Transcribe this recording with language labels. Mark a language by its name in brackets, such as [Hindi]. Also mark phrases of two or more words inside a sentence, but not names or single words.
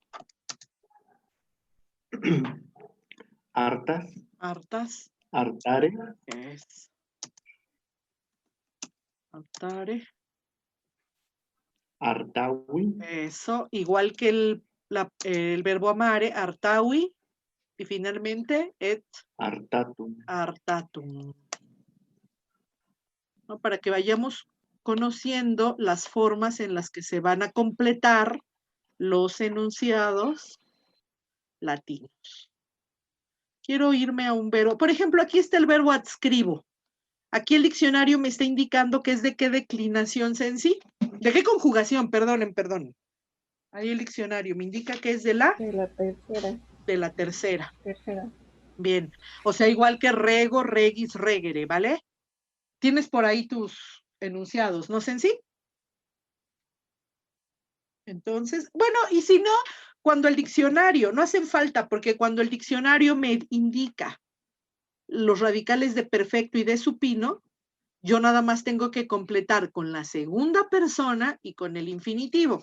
[Spanish] Hartas, Hartas. hartare, Es. Hartare. hartawi, Eso, igual que el verbo amare, hartawi. Y finalmente, et hartatum. hartatum. ¿No? Para que vayamos conociendo las formas en las que se van a completar los enunciados latinos. Quiero irme a un verbo. Por ejemplo, aquí está el verbo adscribo. Aquí el diccionario me está indicando que es de qué declinación, Sensi. ¿De qué conjugación? Perdonen. Ahí el diccionario me indica que es de la tercera. Bien. O sea, igual que rego, [Latin] regis, regere, [Spanish] ¿vale? Tienes por ahí tus enunciados, ¿no, Sensi? Entonces, bueno, y si no, cuando el diccionario, no hacen falta, porque cuando el diccionario me indica los radicales de perfecto y de supino, yo nada más tengo que completar con la segunda persona y con el infinitivo.